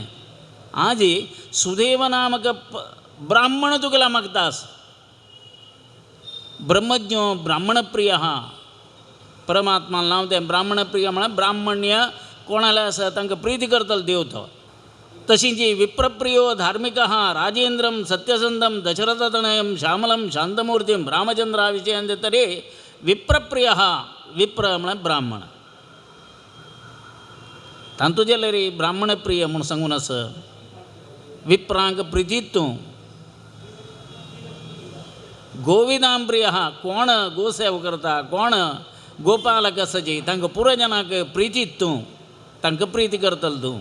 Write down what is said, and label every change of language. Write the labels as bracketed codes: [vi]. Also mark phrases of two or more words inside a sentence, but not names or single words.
[kok] आज सुदैव नामक ब्राह्मण तुगेला मागतास. ब्रह्मज्ञ ब्राह्मणप्रिय परमात्मा नांव तें ब्राह्मणप्रिय म्हळ्यार ब्राह्मण्य कोणाला आसा तांकां प्रीती करतलो देव तो. तशीं जी [sa] विप्रप्रियो धार्मिक राजेंद्रम सत्यसंधम दशरथतनयं श्यामलं शांतमूर्तिं [kok] रामचंद्रा विशयं तरी विप्रप्रिय विप्र म्हळ्यार ब्राह्मण तांतू जाल्यार ब्राह्मणप्रिय म्हूण सांगून आसा. विप्रांक प्रितीत तूं गोविदां प्रिय कोण गोसेव करता कोण गोपालक आसा जी तांकां पुरजनाक प्रितीत तूं तांकां प्रीती करतलो तूं.